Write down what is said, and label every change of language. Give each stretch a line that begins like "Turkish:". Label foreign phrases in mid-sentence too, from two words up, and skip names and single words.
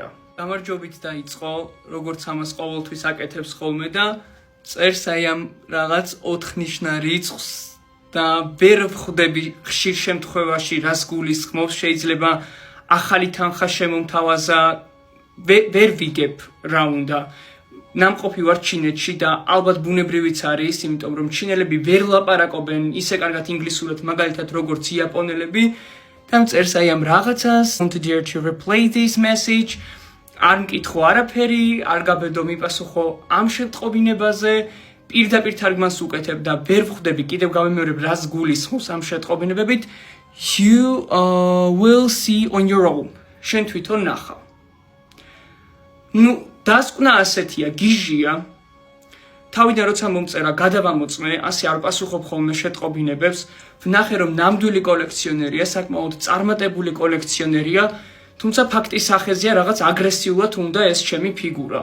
Georgian: გამარჯვებით დაიწყო, როგორც ამას ყოველთვის აკეთებს ხოლმე და წერს აი ამ რაღაც 4 ნიშნა რიცხვს და ვერ ვხვდები ხშირ შემთხვევაში რას გულისხმობს, შეიძლება ახალი თანხა შემომთავაზა, ვერ ვიგებ რა უნდა. ნამყოფი ვარ ჩინეთში და ალბათ ბუნებრივიც არის, იმიტომ რომ ჩინელები ვერ ლაპარაკობენ ისე კარგად ინგლისურად, მაგალითად როგორც იაპონელები და წერს აი ამ რაღაცას.
English: Want to dare to replay this message.
Georgian: არ მკითხო არაფერი, არ გაბედო მიპასუხო ამ შეტყობინებაზე, პირდაპირ თარგმანს უკეთებ და ვერ ვხვდები, კიდევ გავიმეორებ რას გულისხმობს ამ შეტყობინებებით.
English: You will see on your own.
Georgian: შენ თვითონ ნახავ. დასკვნა ასეთია, გიჟია. თავიდან როცა მომწერა, გადავამოწმე, ასე არ პასუხობ ხოლმე შეტყობინებებს. ვნახე რომ ნამდვილი კოლექციონერია, საკმაოდ წარმატებული კოლექციონერია, თუმცა ფაქტის სახეზეა რაღაც აგრესიულად უნდა ეს ჩემი ფიგურა.